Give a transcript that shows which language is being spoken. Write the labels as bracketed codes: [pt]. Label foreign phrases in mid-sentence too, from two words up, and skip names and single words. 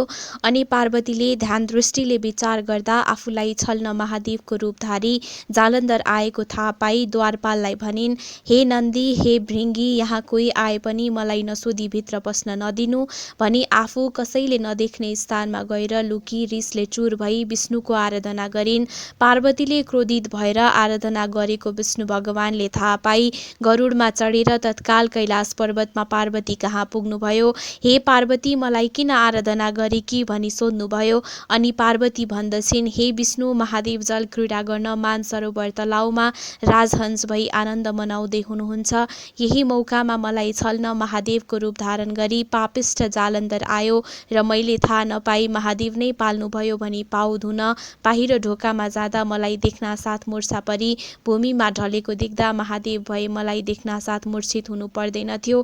[ne] अनि पार्वतीले ध्यान दृष्टिले विचार गर्दा आफूलाई छल्न महादेवको रूपधारी जालन्धर आएको थाहा पाई द्वारपाललाई भनिन्, हे नन्दी, हे भृङ्गी, यहाँ कोही आए पनि मलाई नसोधी भित्र पस्न नदिनु भनी आफू कसैले नदेख्ने स्थानमा गएर लुकी रिसले चुर भई विष्णुको आराधना गरिन्। पार्वतीले क्रोधित भएर आराधना गरेको विष्णु भगवानले थाहा पाई गरुडमा चढेर तत्काल कैलाश पर्वतमा पार्वती कहाँ पुग्नुभयो। हे पार्वती, मलाई किन आराधना गरेकी भनी सोध्नुभयो। अनि पार्वती भन्दछिन्, हे विष्णु, महादेव जल क्रीडा गर्न मानसरोवर तलाउमा राजहंस भई आनन्द मनाउँदै हुनुहुन्छ। यही मौकामा मलाई छल्न महादेवको रूप धारण गरी पापिष्ठ जालन्धर आयो र मैले थाहा नपाई महादेव नै पाल्नुभयो भनी पाउ धुन बाहिर ढोकामा जाँदा मलाई देख्नासाथ मूर्छा परी भूमिमा ढलेको देख्दा महादेव भए मलाई देख्नासाथ मूर्छित हुनु पर्दैन थियो।